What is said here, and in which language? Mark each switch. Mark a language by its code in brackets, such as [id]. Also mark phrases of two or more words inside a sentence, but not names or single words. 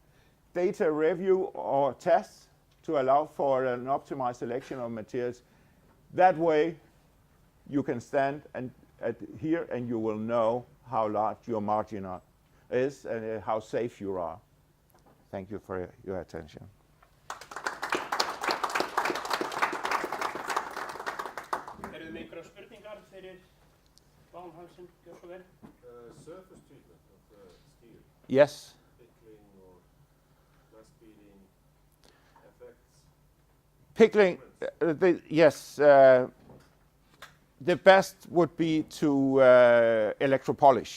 [en] Data review or tests to allow for an optimized selection of materials. That way, you can stand here and you will know how large your margin is and how safe you are. Thank you for your attention. [is] Eru þið einhverjar spurningar fyrir Vagn Hansen, gjör svo vel? [en] Surface treatment of the steel. Yes. Pickling or glass beading effects. Pickling, yes. The best would be to electropolish.